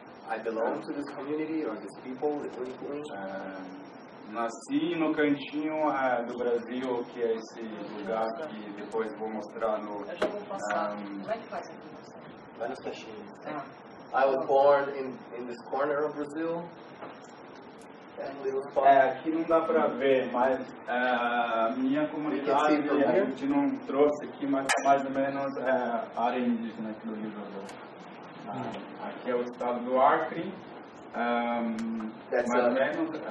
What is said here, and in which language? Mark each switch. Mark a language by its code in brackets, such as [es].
[en] I belong to this community or this people, the Huni Kuin. [pt] Nasci no cantinho do Brasil, que é esse lugar que depois vou mostrar no... Eu já vou passar. Como é que faz aqui? Vai nos caixinhos. [en] I was born in this corner of Brazil. [pt] Aqui não dá para ver, mas a minha comunidade a gente não trouxe aqui, mas é mais ou menos a área indígena aqui do Rio de Janeiro. Aqui é o estado do Acre, mais ou menos.